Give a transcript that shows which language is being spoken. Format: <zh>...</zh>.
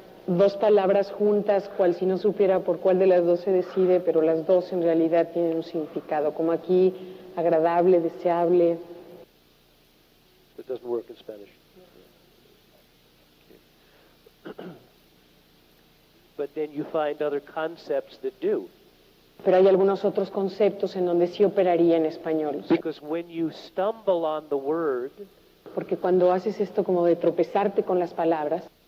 <es>dos palabras juntas, cual si no supiera por cuál de las dos se decide, pero las dos en realidad tienen un significado, como aquí, agradable, deseable.</es> <en>It doesn't work in Spanish. Okay. But then you find other concepts that do.</en> <es>Pero hay algunos otros conceptos en donde sí operaría en español.</es> <en>Because when you stumble on the word,</en> <es>Porque cuando haces esto como de tropezarte con las palabras,</es>